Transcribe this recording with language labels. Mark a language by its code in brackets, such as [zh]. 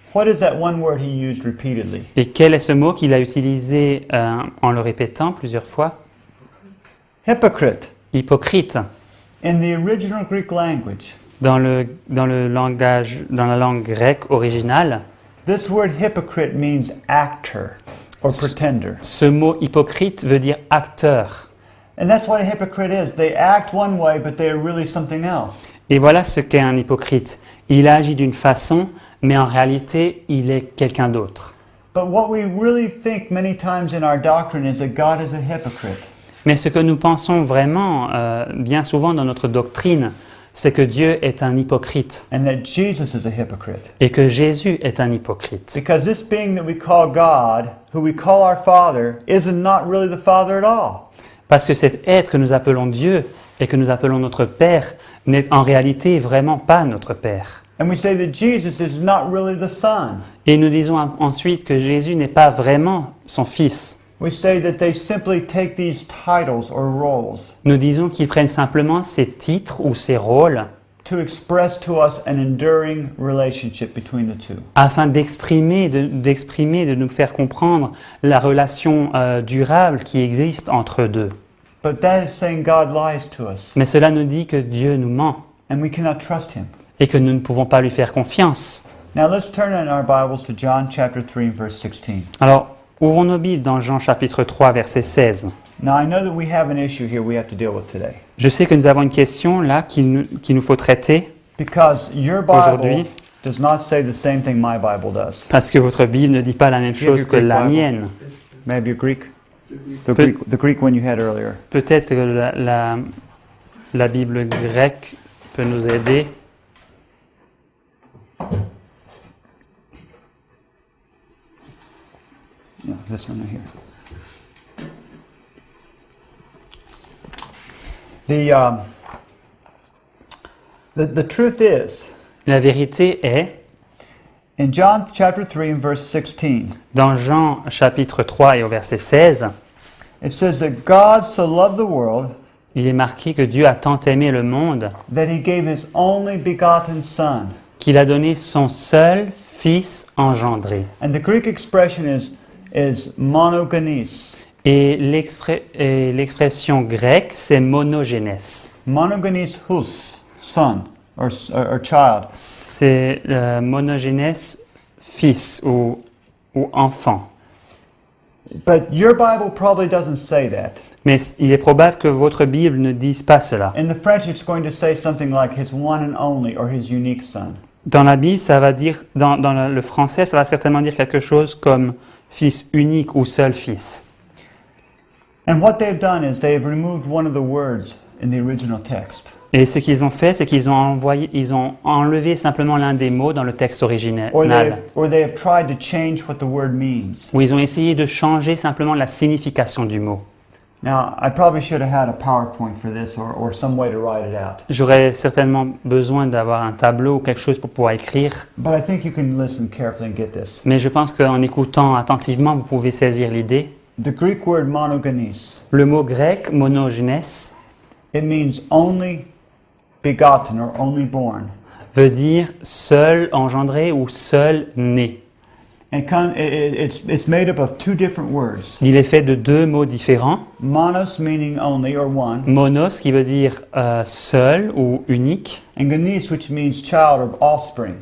[en] What is that one word he used repeatedly? [fr] Et quel est ce mot qu'il a utilisé en le répétant plusieurs fois? [en] Hypocrite. [fr] Hypocrite. [en] In the original Greek language, [fr] Dans la langue grecque originale, [en] this word hypocrite means actor or pretender. [fr] ce mot hypocrite veut dire acteur. [en] And that's what a hypocrite is. They act one way, but they are really something else. [fr] Et voilà ce qu'est un hypocrite. Il agit d'une façon, mais en réalité, il est quelqu'un d'autre. [en] But what we really think many times in our doctrine is that God is a hypocrite. [fr] Mais ce que nous pensons vraiment, bien souvent dans notre doctrine, c'est que Dieu est un hypocrite [en] And that Jesus is a hypocrite. [fr] et que Jésus est un hypocrite. [en] Because this being that we call God, who we call our Father, isn't not really the Father at all. [fr] Parce que cet être que nous appelons Dieu et que nous appelons notre Père n'est en réalité vraiment pas notre Père. [en] And we say that Jesus is not really the Son. [fr] Et nous disons ensuite que Jésus n'est pas vraiment son Fils. [en] We say that they simply take these titles or roles [fr] Nous disons qu'ils prennent simplement ces titres ou ces rôles [en] to express to us an enduring relationship between the two. [fr] afin d'exprimer, de nous faire comprendre la relation durable qui existe entre eux deux. [en] But that is saying God lies to us, [fr] Mais cela nous dit que Dieu nous ment [en] and we cannot trust him. [fr] et que nous ne pouvons pas lui faire confiance. [en] Now let's turn in our Bibles to John chapter 3 and verse 16. [fr] Alors, ouvrons nos Bibles dans Jean chapitre 3, verset 16. [en] Now I know that we have an issue here we have to deal with today. [fr] Je sais que nous avons une question là qu'il nous faut traiter [en] Because your [fr] Aujourd'hui. [en] Bible does not say the same thing my Bible does. [fr] parce que votre Bible ne dit pas la même [en] Give [fr] chose [en] your [fr] que [en] Greek [fr] la [en] Bible. [fr] mienne. [en] Maybe a Greek? The [fr] Peut- [en] Greek one you had earlier. [fr] Peut-être que la Bible grecque peut nous aider. [en] Yeah, this one right here. The truth is, [fr] La vérité est, [en] in John chapter 3 and verse 16, [fr] dans Jean chapitre 3 et au verset 16, [en] it says that God so loved the world [fr] il est marqué que Dieu a tant aimé le monde [en] that he gave his only begotten Son. [fr] qu'il a donné son seul Fils engendré. [en] And the Greek expression is monogenes. [fr] Et l'expression grecque, c'est monogénès. [en] Monogenes hus, son or child. [fr] C'est monogénès, fils ou enfant. [en] But your Bible probably doesn't say that. [fr] Mais il est probable que votre Bible ne dise pas cela. [en] In the French, it's going to say something like his one and only or his unique son. [fr] Dans la Bible, ça va dire, dans le français, ça va certainement dire quelque chose comme fils unique ou seul fils. [en] And what they've done is they've removed one of the words in the original text. [fr] Et ce qu'ils ont fait, c'est qu'ils ont enlevé simplement l'un des mots dans le texte original. [en] Or they have tried to change what the word means. [fr] Où ils ont essayé de changer simplement la signification du mot. [en] Now, I probably should have had a PowerPoint for this or some way to write it out. [fr] J'aurais certainement besoin d'avoir un tableau ou quelque chose pour pouvoir écrire. [en] But I think you can listen carefully and get this. [fr] Mais je pense qu'en écoutant attentivement, vous pouvez saisir l'idée. [en] The Greek word monogenes, [fr] Le mot grec, monogénès, [en] it means only begotten or only born. [fr] veut dire seul engendré ou seul né. [en] And it's made up of two different words. [fr] Il est fait de deux mots différents. [en] Monos meaning only or one, [fr] Monos qui veut dire seul ou unique, [en] and genes which means child or offspring.